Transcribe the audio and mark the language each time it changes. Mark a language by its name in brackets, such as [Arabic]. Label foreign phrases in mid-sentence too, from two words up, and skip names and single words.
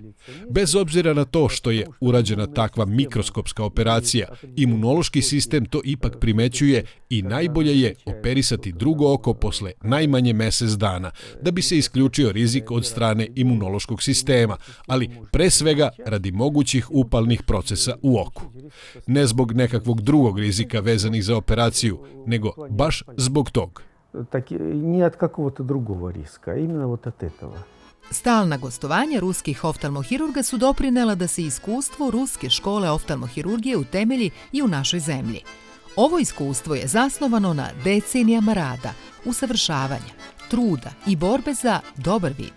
[Serbian] Bez obzira na to što je urađena takva mikroskopska operacija, imunološki sistem to ipak primećuje i najbolje je operisati drugo oko posle najmanje mjesec dana, da bi se isključio rizik od strane imunološkog sistema, ali pre svega radi mogućih upalnih procesa u oku. Ne zbog nekakvog drugog rizika vezanih za operaciju, nego baš zbog tog. [Russian] Не от какого-то другого риска, а именно вот от этого. [Serbian] Stalna gostovanja ruskih oftalmohirurga su doprinela da se iskustvo Ruske škole oftalmohirurgije utemelji i u našoj zemlji. Ovo iskustvo je zasnovano na decenijama rada, usavršavanja, truda i borbe za dobar vid.